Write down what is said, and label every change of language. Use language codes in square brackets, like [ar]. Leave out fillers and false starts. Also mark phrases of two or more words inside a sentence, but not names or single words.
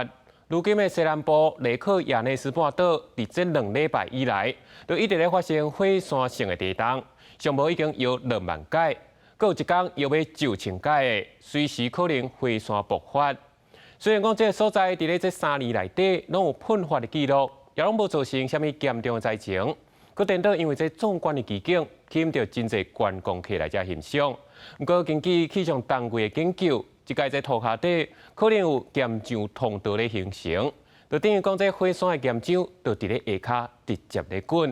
[nan] 如今的西南部雷克雅内斯半岛，伫这2礼拜以来，就一直咧发生火山性的地动，上无已经有2万届，阁有一天又要9千届的，随时可能火山爆发。虽然讲这个所在伫咧这3年内底拢有喷发的记录，也拢无造成什么严重的灾情，阁等到因为这壮观的奇景，吸引到真侪观光客来遮欣赏。不过根据气象单位的研究，即届在土下底可能有岩浆通道咧形成，就等于讲这火山的岩浆就伫咧下骹直接咧滚。